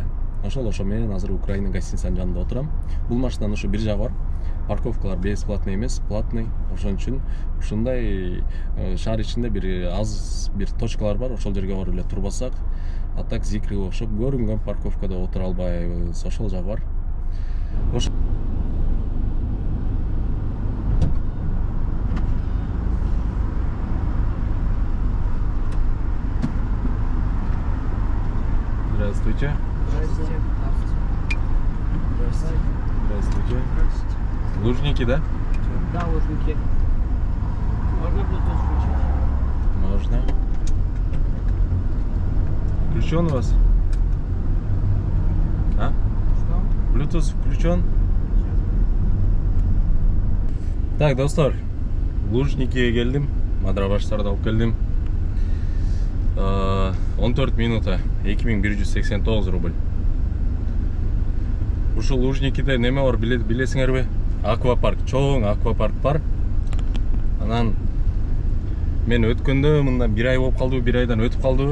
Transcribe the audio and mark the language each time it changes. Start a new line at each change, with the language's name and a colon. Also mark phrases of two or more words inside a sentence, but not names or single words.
Kyrgyz: Ошо менен азыр Украина гостиницанын жанында отурам. Бул машинанын ушу бир жагы бар. Парковкалар бесплатный эмес, платный. Ошон үчүн ушундай шаар ичинде бир аз бир точкалар бар, ошол жерге барып эле турбасак, а так Зикрге окшоп көрүнгөн парковкада отура албайбыз. Ошол жагы бар.
Russian: Здравствуйте. Здравствуйте. Здравствуйте. Здравствуйте. Лужники, да? Да, лужники. Можно Bluetooth включить? Можно. Включен у вас? А? Что? Bluetooth включен? Так,
Kyrgyz: достор, Лужникиге келдим. Мадрабаштарды алып келдим. 14 минута, 2189 рубль. Ушул Лужникиде неме бар билесиңерби? Аквапарк, чоң аквапарк бар. Анан мен өткөндө мындан 1 ай болуп калды, 1 айдан өтүп калды.